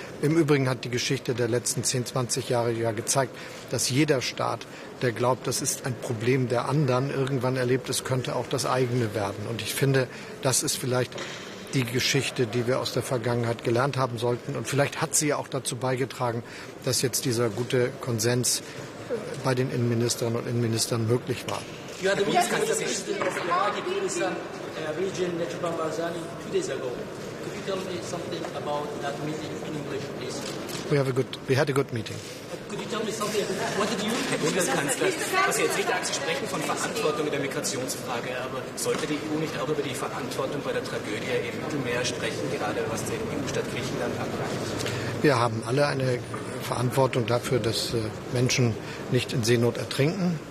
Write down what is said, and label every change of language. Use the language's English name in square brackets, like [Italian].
[German] Im Übrigen hat die Geschichte der letzten 10, 20 Jahre ja gezeigt, dass jeder Staat, der glaubt, das ist ein Problem der anderen, irgendwann erlebt, es könnte auch das eigene werden. Und ich finde, das ist vielleicht die Geschichte, die wir aus der Vergangenheit gelernt haben sollten. Und vielleicht hat sie ja auch dazu beigetragen, dass jetzt dieser gute Konsens bei den Innenministerinnen und Innenministern möglich war. [English] You had the president of Iraqi Kurdistan region, Najib Barzani, 2 days ago. Could you tell me something about that meeting in English, please? We had a good meeting. Could you tell me something? What did you? [German] Herr Bundeskanzler, was Sie jetzt nicht sagen, Sie sprechen von Verantwortung in der Migrationsfrage, aber sollte die EU nicht auch über die Verantwortung bei der Tragödie im Mittelmeer sprechen, gerade was den EU-Staat Griechenland anbelangt? Wir haben alle eine Verantwortung dafür, dass Menschen nicht in Seenot ertrinken.